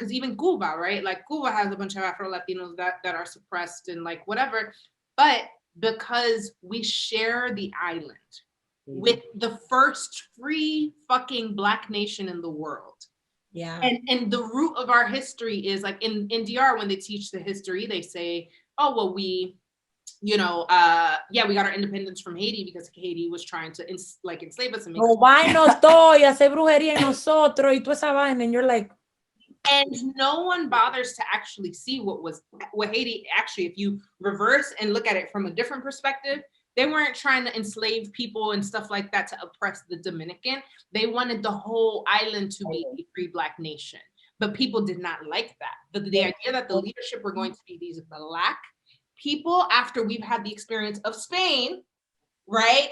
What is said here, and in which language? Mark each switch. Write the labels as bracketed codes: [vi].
[en] Because even Cuba, right? Like Cuba has a bunch of Afro Latinos that are suppressed and like whatever, but because we share the island with the first free fucking black nation in the world. Yeah. And the root of our history is like in DR, when they teach the history, they say, oh, well, we, we got our independence from Haiti because Haiti was trying to enslave us and make us. [es] Robarnos todo y hacer brujería en nosotros y toda esa vaina. [en] And you're like, and no one bothers to actually see what Haiti actually, if you reverse and look at it from a different perspective, they weren't trying to enslave people and stuff like that to oppress the Dominican. They wanted the whole island to be a free black nation. But people did not like that. The idea that the leadership were going to be these black people after we've had the experience of Spain, right?